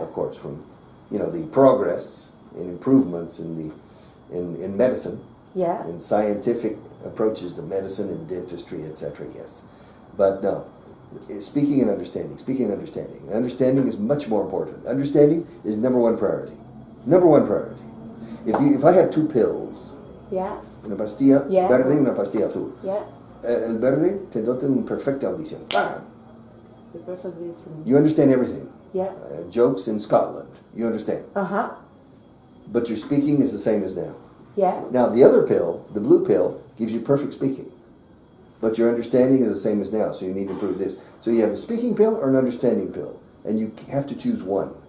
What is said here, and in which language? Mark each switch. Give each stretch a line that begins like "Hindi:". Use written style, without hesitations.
English: Of course, from the progress and improvements in medicine, Yeah. in scientific approaches to medicine and dentistry, etc. Yes, but no. Speaking and understanding. Understanding is much more important. Understanding is number one priority. Number one priority. If I have two pills, Yeah.
Spanish: una pastilla
English: Yeah.
Spanish: verde y una pastilla azul,
English: Yeah.
Spanish: el verde te dota una perfecta audición. ¡Bam!
English: The perfect listening. You understand everything. Yeah. Jokes in Scotland, you understand. But your speaking is the same as now. Yeah. Now, the other pill, the blue pill, gives you perfect speaking. But your understanding is the same as now, so you need to improve this. So you have a speaking pill or an understanding pill, and you have to choose one.